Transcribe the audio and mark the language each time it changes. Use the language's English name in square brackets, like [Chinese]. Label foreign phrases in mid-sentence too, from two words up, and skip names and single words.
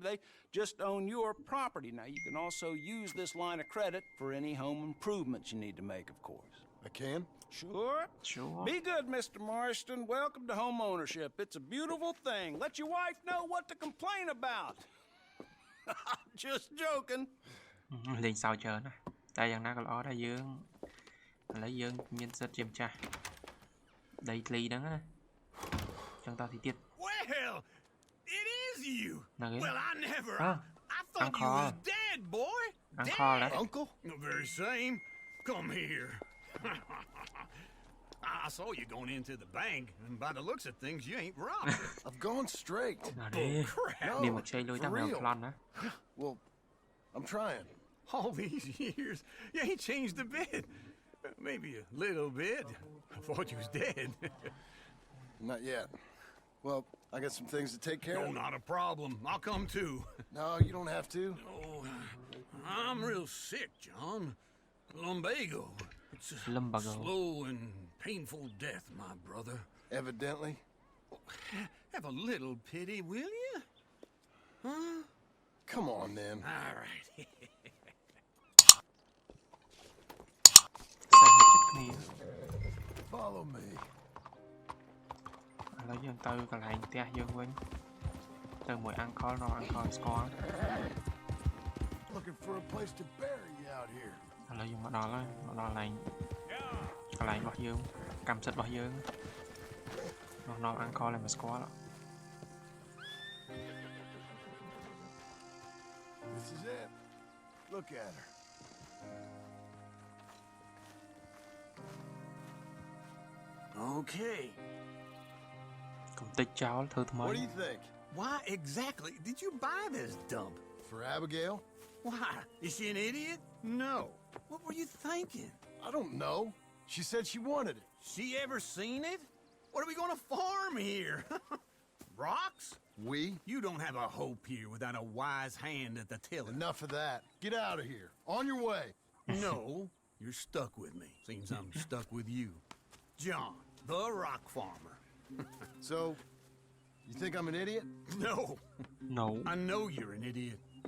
[English] They just own your property. Now, you can also use this line of credit for any home improvements you need to make, of course. I can? Sure. Sure. Be good, Mr. Marston. Welcome to home ownership. It's a beautiful thing. Let your wife know what to complain about. Just joking. [Khmer] លេងសើចច្រើនណាតែយ៉ាងណាក៏ល្អដែរយើងឥឡូវយើងមានសិទ្ធិជាម្ចាស់ដីធ្លីហ្នឹងណាចឹងតទីទៀត [English] Well, it is you. Okay. Well, I never. Ah, I thought you Uncle. was dead, boy. Uncle, Dead. Uncle? The very same. Come here. I saw you going into the bank, and by the looks of things, you ain't robbed it. I've gone straight. [Khmer] ណាទេ [English] crap. [Khmer] នេះមកខ្ចីលុយតា [English] for [Khmer] ងពី [English] real. [Khmer] ប្លន់ណា [English] Well, I'm trying. All these years, you ain't changed a bit. Maybe a little bit. I thought you was dead. Not yet. Well, I got some things to take care No, of. not a problem. I'll come too. No, you don't have to. Oh, I'm real sick, John. Lumbago. It's a Lumbago. slow and painful death, my brother. Evidently. Have a little pity, will you? Huh? Come on, then. All right. [Khmer] សេះចិត្តគ្នា [English] Follow me. [Khmer] ឥឡូវយើងទៅកន្លែងផ្ទះយើងវិញទៅមួយ uncle រក uncle ស្គាល់ [English] Looking for a place to bury you out here. [Khmer] ឥឡូវយើងមកដល់ហើយកន្លែងរបស់យើងកម្មសិទ្ធិរបស់យើងមកដល់ uncle ឲ្យមកស្គាល់ [English] This is it. Look at her. Okay. [Khmer] កុំតិចចោលធ្វើថ្មី [English] What do you think? Why exactly did you buy this dump? For Abigail? Why? Is she an idiot? No. What were you thinking? I don't know. She said she wanted it. She ever seen it? What are we gonna farm here? Rocks? We? You don't have a hope here without a wise hand at the tiller. Enough of that. Get out of here. On your way. No, you're stuck with me. Seems I'm stuck with you. John, the rock farmer. So, you think I'm an idiot? No, no I know you're an idiot.